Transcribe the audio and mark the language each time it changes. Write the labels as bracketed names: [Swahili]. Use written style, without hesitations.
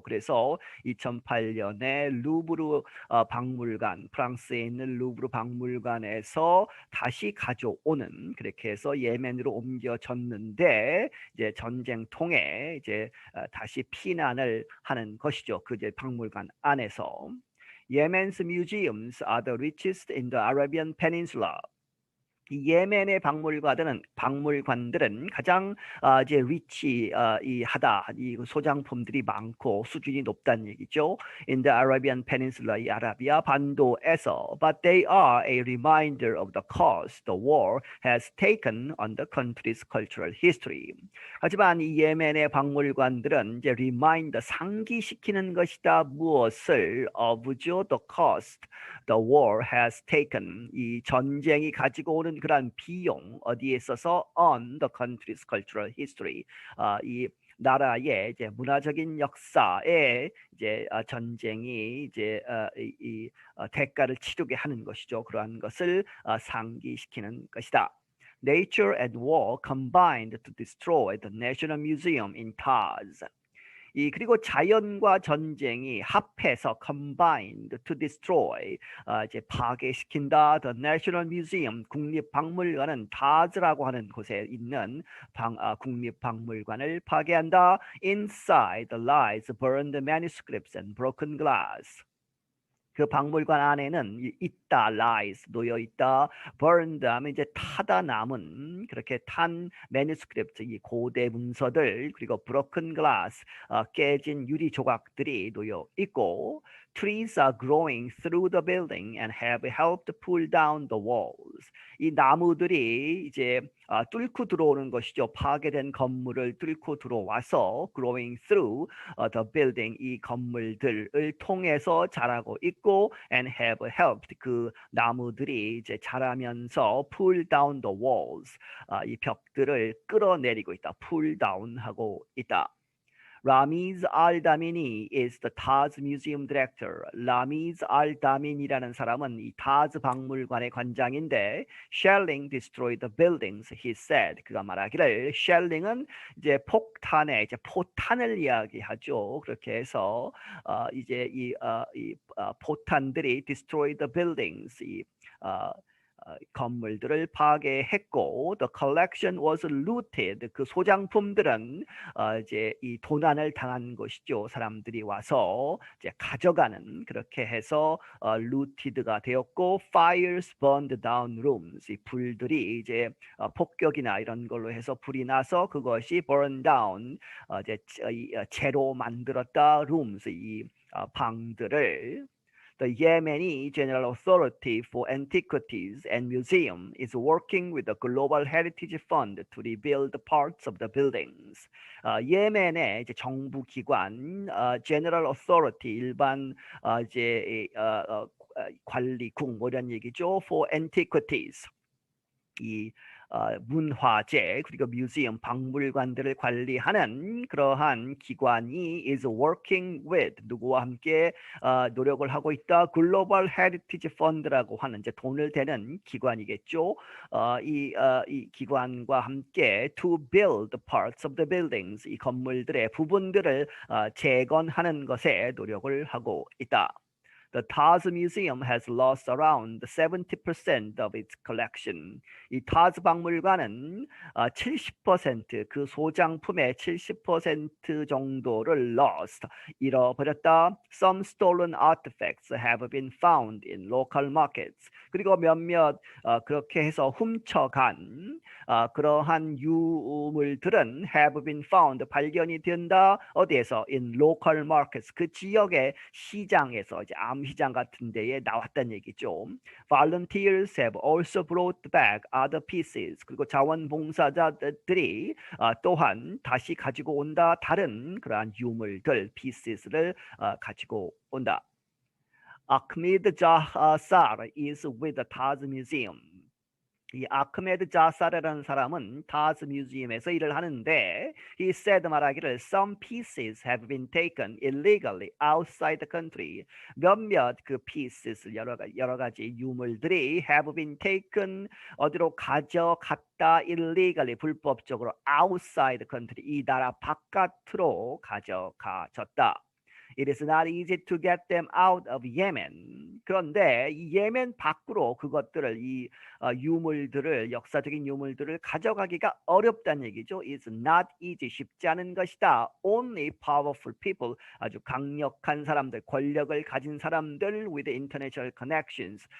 [Korean] 그래서 2008년에 루브르 박물관, 프랑스에 있는 루브르 박물관에서 다시 가져오는, 그렇게 해서 예멘으로 옮겨졌는데 이제 전쟁 통해 이제 다시 피난을 하는 것이죠. 그 이제 박물관 안에서. [English] Yemen's museums are the richest in the Arabian Peninsula. [Korean] 이 예멘의 박물관들은 가장 이제 리치하다, 이 소장품들이 많고 수준이 높다는 얘기죠. [English] In the Arabian Peninsula, [Korean] 이 아라비아 반도에서, [English] but they are a reminder of the cost the war has taken on the country's cultural history. [Korean] 하지만 이 예멘의 박물관들은 이제 remind, 상기시키는 것이다. 무엇을? of죠, [English] the cost the war has taken, [Korean] 이 전쟁이 가지고 오는 그러한 비용, 어디에 있어서 [English] on the country's cultural history, [Korean] 이 나라의 이제 문화적인 역사에 이제 전쟁이 이제 대가를 치르게 하는 것이죠. 그러한 것을 상기시키는 것이다. [English] Nature and war combined to destroy the National Museum in Taz. [Korean] 그리고 자연과 전쟁이 합해서 [English] combined to destroy, [Korean] 이제 파괴시킨다. The National Museum, 국립박물관은 타즈라고 하는 곳에 있는 국립박물관을 파괴한다. [English] Inside lies burned manuscripts and broken glass. [Korean] 그 박물관 안에는 있다, lies, 놓여 있다, burned 하면 이제 타다 남은, 그렇게 탄 manuscript, 이 고대 문서들, 그리고 broken glass, 깨진 유리 조각들이 놓여 있고, [English] trees are growing through the building and have helped pull down the walls. [Korean] 이 나무들이 이제 뚫고 들어오는 것이죠. 파괴된 건물을 뚫고 들어와서 [English] growing through the building, [Korean] 이 건물들을 통해서 자라고 있고, [English] and have helped, [Korean] 그 나무들이 이제 자라면서 [English] pull down the walls, [Korean] 이 벽들을 끌어내리고 있다. pull down 하고 있다. [English] Ramiz al-Damini is the Taz Museum Director. [Korean] 라미즈 al-Damin이라는 사람은 이 타즈 박물관의 관장인데, [English] shelling destroyed the buildings, he said. [Korean] 그가 말하기를, shelling은 이제 폭탄에, 이제 포탄을 이야기하죠. 그렇게 해서 이제 이 포탄들이 [English] destroyed the buildings, [Korean] 건물들을 파괴했고, [English] the collection was looted, [Korean] 그 소장품들은 이제 이 도난을 당한 것이죠. 사람들이 와서 이제 가져가는, 그렇게 해서 looted가 되었고, [English] fires burned down rooms, [Korean] 이 불들이 이제 폭격이나 이런 걸로 해서 불이 나서 그것이 burn down, 이제 재로 만들었다. rooms, 이 방들을. [English] The Yemeni General Authority for Antiquities and Museum is working with the Global Heritage Fund to rebuild parts of the buildings. [Korean] 예멘의 이제 정부 기관 General Authority, 일반 이제 관리국 뭐 이런 얘기죠. For Antiquities, 이 문화재 그리고 뮤지엄 박물관들을 관리하는 그러한 기관이 [English] is working with [Korean] 누구와 함께 노력을 하고 있다. 글로벌 헤리티지 펀드라고 하는 이제 돈을 대는 기관이겠죠. 이 기관과 함께 [English] to build parts of the buildings [Korean] 이 건물들의 부분들을 재건하는 것에 노력을 하고 있다. [English] The Taj Museum has lost around 70% of its collection. [Korean] 이 타즈 박물관은 70%그 소장품의 70% 정도를 lost 잃어버렸다. [English] Some stolen artifacts have been found in local markets. [Korean] 그리고 몇몇 그렇게 해서 훔쳐간 그러한 유물들은 [English] have been found [Korean] 발견이 된다. 어디에서? [English] In local markets [Korean] 그 지역의 시장에서 이제 시장 같은 데에 나왔다는 얘기죠. [English] Volunteers have also brought back other pieces. [Korean] 그리고 자원봉사자들이 또한 다시 가지고 온다. 다른 그러한 유물들, pieces를 가지고 온다. [English] Ahmed Jahsar is with the Taj Museum. [Korean] 이 아크메드 자사르라는 사람은 타즈 뮤지엄에서 일을 하는데 [English] he said 말하기를 some pieces have been taken illegally outside the country. [Korean] 몇몇 그 pieces 여러 가지 유물들이 [English] have been taken [Korean] 어디로 가져갔다 illegally 불법적으로 [English] outside the country [Korean] 이 나라 바깥으로 가져가졌다. [English] It is not easy to get them out of Yemen. [Korean] 그런데 이 예멘 밖으로 그것들을 이 유물들을 역사적인 유물들을 가져가기가 어렵다는 얘기죠. [English] It's not easy. [Korean] 쉽지 않은 것이다. [English] Only powerful people. [Korean] 아주 강력한 사람들, 권력을 가진 사람들 [English] with international connections.